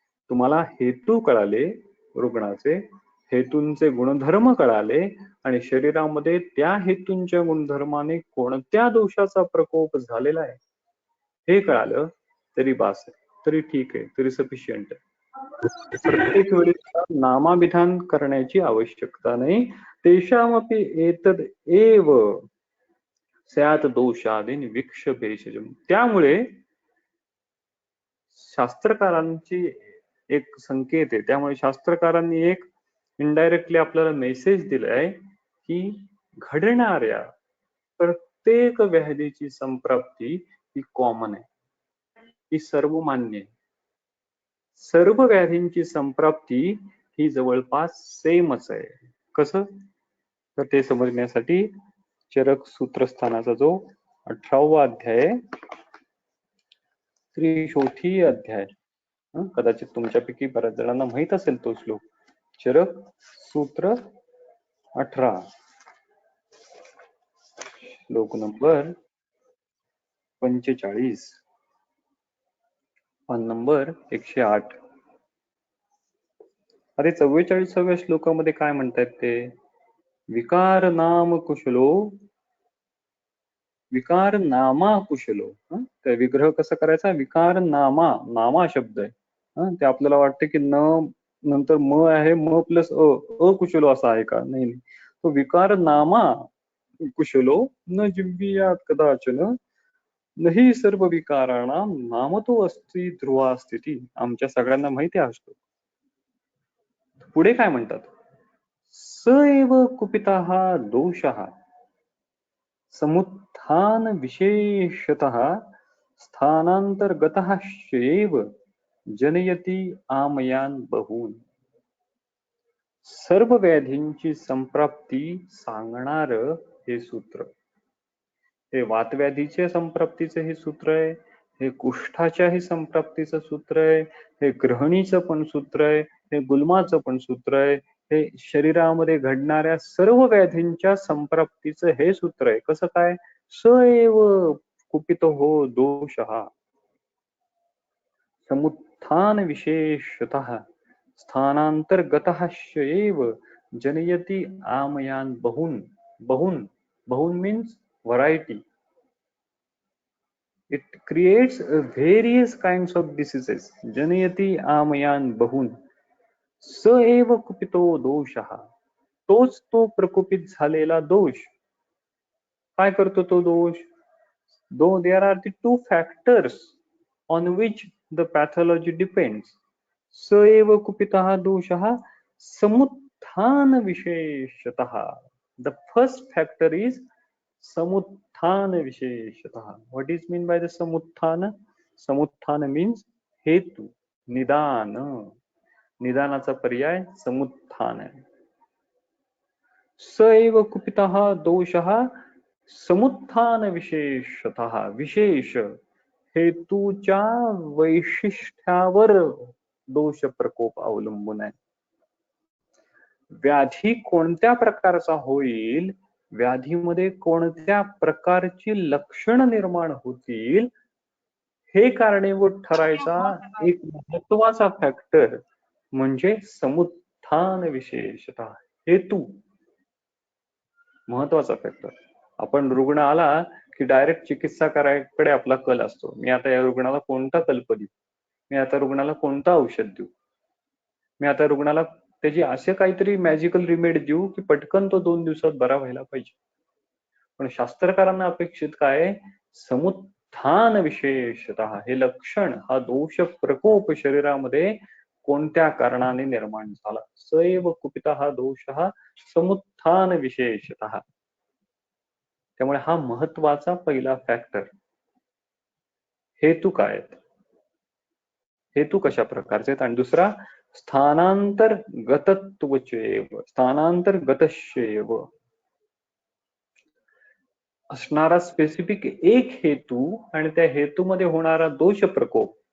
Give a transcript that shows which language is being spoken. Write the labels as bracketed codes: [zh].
[mr] तुम्हाला हेतू कळाले रुग्णाचे, हेतूंचे गुणधर्म कळाले, आणि शरीरामध्ये त्या हेतूंच्या गुणधर्माने कोणत्या दोषाचा प्रकोप झालेला आहे हे कळालं तरी बास आहे, तरी ठीक आहे, तरी सफिशियंट आहे. प्रत्येक वेळी नामाभिधान करण्याची आवश्यकता नाही. [sa] तेषामपि एतद एव स्यात् दोषादीन विक्षभेषजम्. [mr] त्यामुळे शास्त्रकारांची एक संकेत आहे, त्यामुळे शास्त्रकारांनी एक इनडायरेक्टली आपल्याला मेसेज दिलाय की घडणाऱ्या प्रत्येक व्याधीची संप्राप्ती ही कॉमन आहे, ही सर्वमान्य आहे. सर्व व्याधींची संप्राप्ती ही जवळपास सेमच आहे. कसं? तर ते समजण्यासाठी चरक सूत्रस्थानाचा जो 18वा अध्याय, त्रिशोथी अध्याय. कदाचित तुमच्यापैकी बऱ्याच जणांना माहित असेल तो श्लोक. चरक सूत्र 18, श्लोक नंबर 45, पान नंबर 108. अरे 44व्या श्लोकामध्ये काय म्हणतात ते? [sa] विकार नाम कुशलो, विकार नामा कुशलो. [mr] तर विग्रह कसा करायचा? विकार नामा, नामा शब्द आहे. ते आपल्याला वाटते की न नंतर म आहे, म प्लस अकुशलो असा आहे का? नाही. [sa] तो विकार नामा कुशलो न जिव्यात कदाचन नाही सर्व विकाराणाम नामतो अस्ति ध्रुवा स्थिती. [mr] आमच्या सगळ्यांना माहिती असतो. पुढे काय म्हणतात? [sa] स एव कुपितः दोषः समुत्थान विशेषतः स्थानांतर्गतः शैव जनयती आमयान बहून. [mr] सर्व व्याधींची संप्राप्ती सांगणार हे सूत्र. हे वातव्याधीच्या संप्राप्तीचे हे सूत्र आहे, हे कुष्ठाच्याही संप्राप्तीचं सूत्र आहे, हे ग्रहणीचं पण सूत्र आहे, हे गुल्माचं पण सूत्र आहे, हे शरीरामध्ये घडणाऱ्या सर्व व्याधींच्या संप्राप्तीचं हे सूत्र आहे. कसं काय? [sa] स एव कुपितो हो दोषः समुत्थान विशेषतः स्थानांतर्गतः शैव जनयति आमयान बहुन. [en] बहुन, बहुन means variety. It creates various kinds of diseases. [sa] जनयति आमयान बहुन. स एव कुपितो दोषः. [mr] तोच तो प्रकोपित झालेला दोष. काय करतो तो दोष? [en] There are the two factors on which the pathology depends. [sa] स एव कुपितः दोषः समुत्थान विशेषतः. [en] The first factor is samutthana visheshatah. What is mean by the samutthana? Samutthana means हेतु, निदान. [mr] निदानाचा पर्याय समुत्थान आहे. [sa] स एव कुपितः दोषः समुत्थान विशेषतः. [mr] विशेष हेतूच्या वैशिष्ट्यावर दोष प्रकोप अवलंबून आहे. व्याधी कोणत्या प्रकारचा होईल, व्याधीमध्ये कोणत्या प्रकारची लक्षण निर्माण होतील, हे कारणीभूत ठरायचा एक महत्वाचा फॅक्टर म्हणजे समुत्थान विशेषतः. हेतू महत्वाचा फॅक्टर. आपण रुग्ण आला की डायरेक्ट चिकित्सा करायकडे आपला कल असतो. मी आता या रुग्णाला कोणता कल्प देऊ, मी आता रुग्णाला कोणतं औषध देऊ, मी आता रुग्णाला त्याची असे काहीतरी मॅजिकल रिमेडी देऊ की पटकन तो 2 दिवसात बरा व्हायला पाहिजे. पण शास्त्रकारांना अपेक्षित काय? समुत्थान विशेषतः. हे लक्षण, हा दोष प्रकोप शरीरामध्ये कोणत्या कारणाने निर्माण झाला. [sa] स एव कुपितः दोषः समुत्थान विशेषतः. [mr] त्यामुळे हा महत्वाचा पहिला फॅक्टर. हेतू काय आहेत, हेतू कशा प्रकारचे आहेत. आणि दुसरा स्थानांतर्गतत्वचेव, स्थानांतर्गतश्चैव असणारा स्पेसिफिक एक हेतू आणि त्या हेतूमध्ये होणारा दोष प्रकोप.